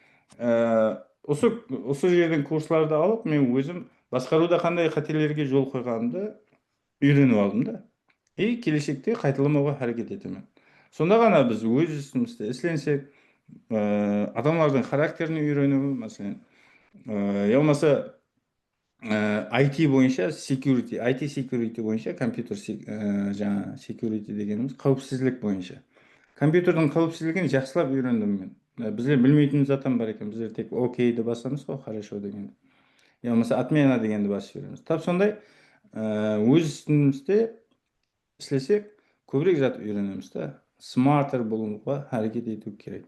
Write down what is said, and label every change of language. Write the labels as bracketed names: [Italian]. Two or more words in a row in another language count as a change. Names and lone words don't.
[Kazakh] Осы жерден курсларды алып, мен өзім басқаруда қандай қателерге жол қойғанымды үйреніп алдым да. И келешекте қайталамауға әрекет етемін. Сонда ғана біз өз ісімізді ісленсек, адамлардың характерін үйрену, мәселен, [Uzbek] Ya bo'lmasa IT bo'yicha security, [English] IT security [Uzbek] bo'yicha kompyuter жаңа security deganimiz qavipsizlik bo'yicha. [Kazakh] Kompyuterдің қауіпсіздігін жақсылап үйрендім мен. Біздер білмейтін затан бар екен. Біздер тек окейді басамыз ғой, хорошо дегенді. Я болмаса отмена дегенді басып жібереміз. Тап сондай өз істімізде істесек, көбірек зат үйренеміз да. Смартер болуға әрекет ету керек.